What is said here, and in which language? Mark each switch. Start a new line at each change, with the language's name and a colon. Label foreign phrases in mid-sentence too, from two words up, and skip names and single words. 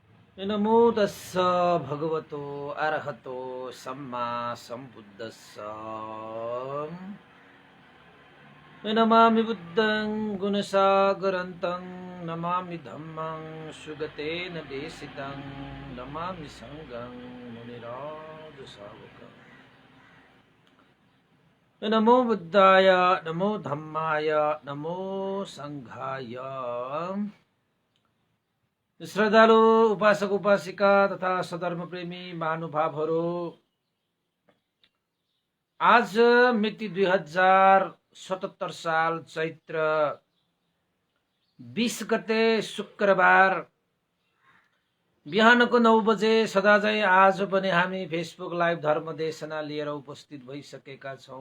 Pali: नमो तस्स भगवतो अरहतो सम्मा सम्बुद्धस्स। नमामि बुद्धं गुणसागरन्तं नमामि धम्मं सुगतेन देशितं नमामि संඝं मुनिराजशावकम्। नमो बुद्धाय नमो धम्माय नमो संघाय।
Nepali: श्रद्धालु उपासक उपासिका तथा सधर्म प्रेमी महानुभावहरू, आज मिति 2077 साल चैत्र 20 गते शुक्रबार बिहानको 9 बजे सदाझै आज पनि हामी फेसबुक लाइभ धर्म देशना लिएर उपस्थित भइसकेका छौँ।